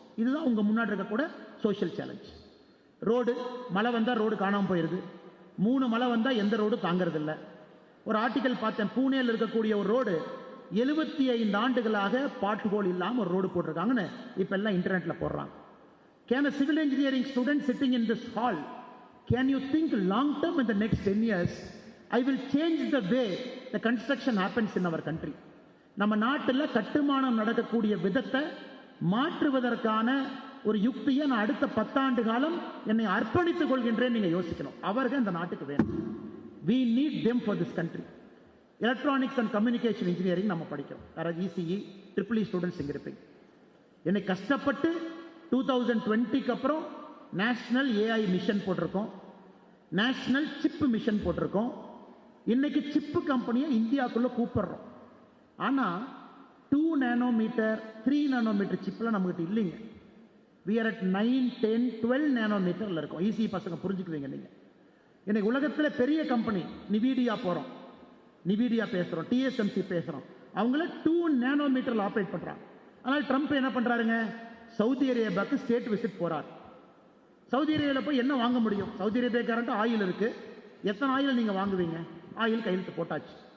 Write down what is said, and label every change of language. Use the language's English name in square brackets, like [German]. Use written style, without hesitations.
[Tamil] இதுதான் உங்க முன்னாடி இருக்கக்கூட சோஷியல் சேலஞ்ச். ரோடு, மழை வந்தா ரோடு காணாமல் போயிருது, 3 மழை வந்தா எந்த ரோடு தாங்கிறது இல்லை. ஒரு ஆர்டிக்கல் பார்த்தேன், பூனேல இருக்கக்கூடிய ஒரு ரோடு 75 ஆண்டுகளாக பாட் ஹோல் இல்லாம ஒரு ரோடு போட்டிருக்காங்கன்னு இப்ப எல்லாம் இன்டர்நெட்ல போடுறாங்க. [English] Can a civil engineering student sitting in this hall, can you think long term in the next 10 years? I will change the way the construction happens in our country. [Tamil] நம்ம நாட்டில் கட்டுமானம் நடக்கக்கூடிய விதத்தை மாற்றுவதற்கான ஒரு யுக்தியை நான் அடுத்த 10 ஆண்டு காலம் என்னை அர்ப்பணித்துக் கொள்கின்றேன். நீங்க யோசிக்கணும், அவர்கள் இந்த நாட்டுக்கு வேணும். [English] We need them for this country. [Tamil] Electronics and communication engineering நம்ம படிக்கிறோம், ECE EEE ஸ்டூடெண்ட்ஸ் இங்க இருப்பீங்க. என்னை கஷ்டப்பட்டு 2020க்கு அப்புறம் நேஷனல் AI மிஷன் போட்டிருக்கோம், நேஷனல் சிப் மிஷன் போட்டிருக்கோம். இன்னைக்கு சிப்பு கம்பெனியை இந்தியாவுக்குள்ள கூப்பிடுறோம். ஆனா 2 nanometer 3 nanometer சிப்லாம் நம்மகிட்ட இல்லைங்க. [English] we are at 9 10 12 nanometerல [Tamil] இருக்கும். ஈஸி பசங்க புரிஞ்சுக்குவீங்க. நீங்க இன்னைக்கு உலகத்துல பெரிய கம்பெனி நிவிடியா போறோம், நிவிடியா பேசுறோம், TSMC பேசுறோம், அவங்கள 2 nanometerல ஆபரேட் பண்றாங்க. ஆனால் ட்ரம்ப் என்ன பண்றாருங்க, சவுதி அரேபியாவுக்கு ஸ்டேட் விசிட் போறார். சவுதி அரேபியாவில் போய் என்ன வாங்க முடியும்? சவுதி அரேபியாக்காரன்ட்டு ஆயில் இருக்கு, எத்தனை ஆயில் நீங்க வாங்குவீங்க? ஆயில் கையெழுத்து போட்டாச்சு.